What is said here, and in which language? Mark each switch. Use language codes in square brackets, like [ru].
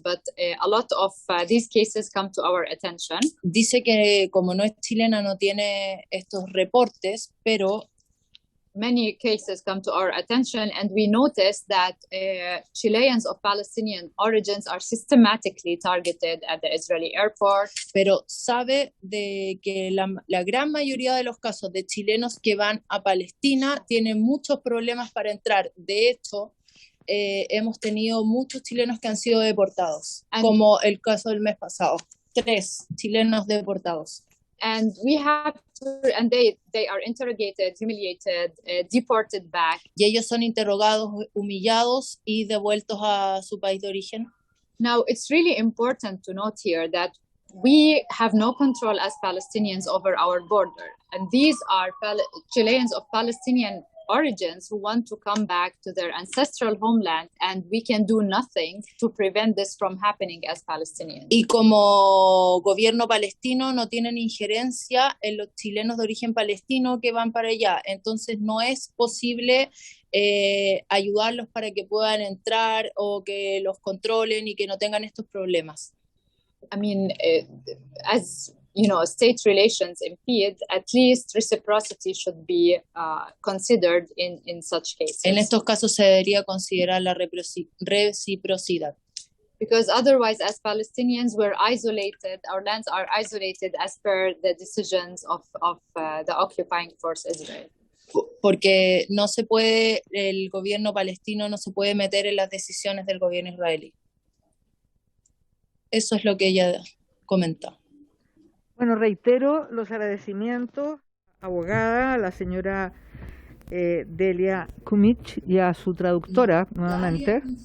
[en] But a lot of these cases come to our attention. [es] Dice que como no es chilena no tiene estos reportes, pero [en] many cases come to our attention, and we notice that Chileans of Palestinian origins are systematically targeted at the Israeli airport. [es] Pero sabe de que la gran mayoría de los casos de chilenos que van a Palestina tienen muchos problemas para entrar. De hecho, hemos tenido muchos chilenos que han sido deportados, como el caso del mes pasado. 3 chilenos deportados. [en] And we have to, and they are interrogated, humiliated, deported back. [es] Y ellos son interrogados, humillados y devueltos a su país de origen. [en] Now, it's really important to note here that we have no control as Palestinians over our border. And these are Chileans of Palestinian origins who want to come back to their ancestral homeland, and we can do nothing to prevent this from happening as Palestinians. [es] Y como gobierno palestino no tienen injerencia en los chilenos de origen palestino que van para allá, entonces no es posible ayudarlos para que puedan entrar o que los controlen y que no tengan estos problemas. [en] I mean, as you know, state relations impede, at least reciprocity should be considered in such cases. [es] En estos casos se debería considerar la reciprocidad. [en] Because otherwise, as Palestinians, we're isolated, our lands are isolated as per the decisions of the occupying force Israel. [es] Porque no se puede, el gobierno palestino no se puede meter en las decisiones del gobierno israelí. Eso es lo que ella comenta. Bueno, reitero los agradecimientos, abogada, a la señora Delia Kumich y a su traductora, nuevamente.